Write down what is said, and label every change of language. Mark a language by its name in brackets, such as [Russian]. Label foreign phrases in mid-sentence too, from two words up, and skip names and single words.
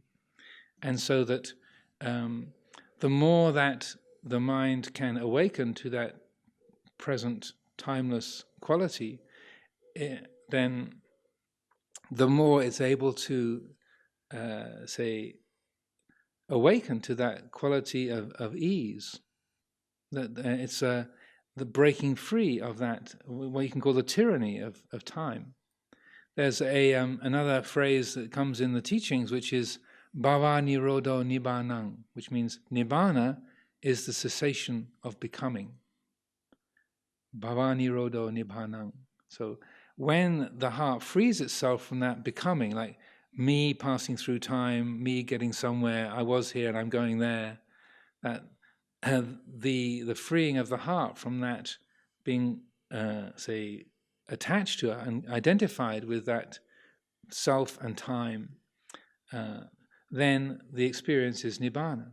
[English] And so that the more that the mind can awaken to that present timeless quality, then the more it's able to awaken to that quality of ease. That it's the breaking free of that, what you can call the tyranny of time. There's another phrase that comes in the teachings, which is [Pali] bhava nirodho nibbānang, [English] which means nibbana is the cessation of becoming. [Pali] Bhava nirodho nibbānang. [English] So when the heart frees itself from that becoming, like me passing through time, me getting somewhere, I was here and I'm going there, that the freeing of the heart from that being, attached to and identified with that self and time, then the experience is nibbana.